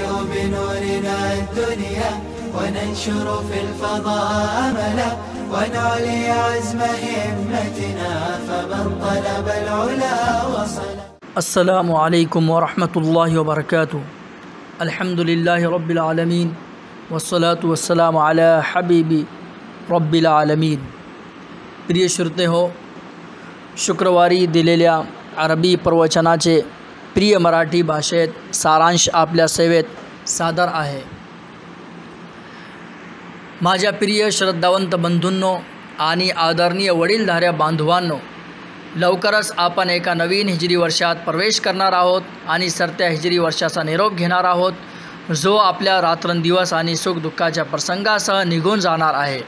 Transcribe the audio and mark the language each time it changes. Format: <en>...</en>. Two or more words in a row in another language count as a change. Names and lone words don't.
<ar>بنورنا الدنيا وننشر في الفضاء أملا ونعلي عزم همتنا فمن طلب العلا وصل. السلام عليكم ورحمة الله وبركاته. الحمد لله رب العالمين والصلاة والسلام على حبيبी رب العالمين.</ar> <mr>प्रिय श्रोते हो, शुक्रवारी दिलेल्या अरबी प्रवचनाचे प्रिय मराठी भाषेत सारांश आपल्या सेवेत सादर आहे. माझ्या प्रिय श्रद्धावंत बंधूंनो आणि आदरणीय वडीलधाऱ्या बांधवांनो, लवकरच आपण एका नवीन हिजरी वर्षात प्रवेश करणार आहोत आणि सरत्या हिजरी वर्षाचा निरोप घेणार आहोत, जो आपल्या रात्रंदिवस आणि सुखदुःखाच्या प्रसंगासह निघून जाणार आहे.</mr>